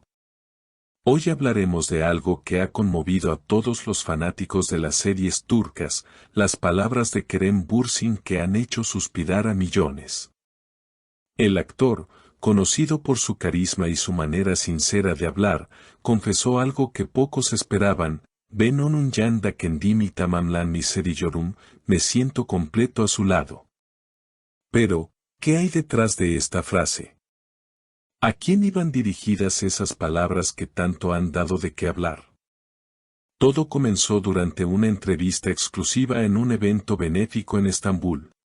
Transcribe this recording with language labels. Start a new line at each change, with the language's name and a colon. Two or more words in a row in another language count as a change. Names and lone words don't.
Spanish: Hoy hablaremos de algo que ha conmovido a todos los fanáticos de las series turcas, las palabras de Kerem Bürsin que han hecho suspirar a millones. El actor, conocido por su carisma y su manera sincera de hablar, confesó algo que pocos esperaban:
Turkish: "Ben onun yanında kendimi tamamlanmış hissediyorum,
Spanish: me siento completo a su lado". Pero, ¿qué hay detrás de esta frase? ¿A quién iban dirigidas esas palabras que tanto han dado de qué hablar? Todo comenzó durante una entrevista exclusiva en un evento benéfico en Estambul.